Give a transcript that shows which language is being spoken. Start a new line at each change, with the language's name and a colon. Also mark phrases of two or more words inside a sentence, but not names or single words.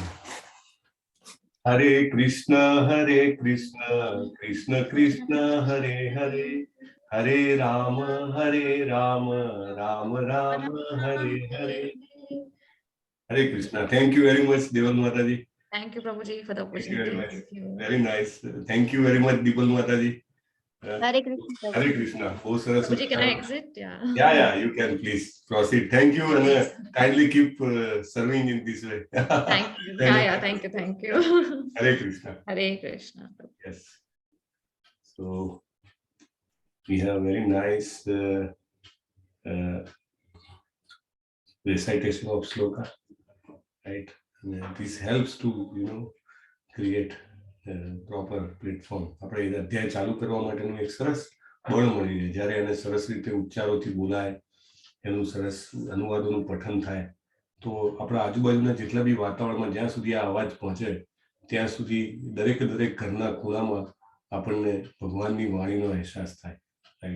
Sanskrit: હરે કૃષ્ણ કૃષ્ણ કૃષ્ણ હરે હરે, હરે રામ રામ રામ હરે હરે. हरे कृष्ण.
English: thank you very much
Gujarati: દેવલ માતાજી.
English: Thank you, Prabhuji, for the Thank you very opportunity. much. Very nice. Thank you very much, Deepal Mataji.
Sanskrit: હરે કૃષ્ણ. Hare Krishna.
Gujarati: બહુ સરસ.
English: Prabhuji, can I exit? Yeah. Yeah, you can please proceed. Thank you and kindly keep serving in this way. Thank you. Thank you.
Sanskrit: Hare Krishna. Hare Krishna.
English: Yes. So we have very nice recitation of sloka, right? And this helps to create proper platform.
Gujarati: આપણે એ અધ્યાય ચાલુ કરવા માટેનું એક સરસ બળ મળી રહે. જ્યારે એને સરસ રીતે ઉચ્ચારોથી બોલાય, એનું સરસ અનુવાદોનું પઠન થાય, તો આપણા આજુબાજુના જેટલા બી વાતાવરણમાં જ્યાં સુધી આ અવાજ પહોંચે ત્યાં સુધી દરેક ઘરના ખૂણામાં આપણને ભગવાનની વાણીનો અહેસાસ થાય, રાઈટ?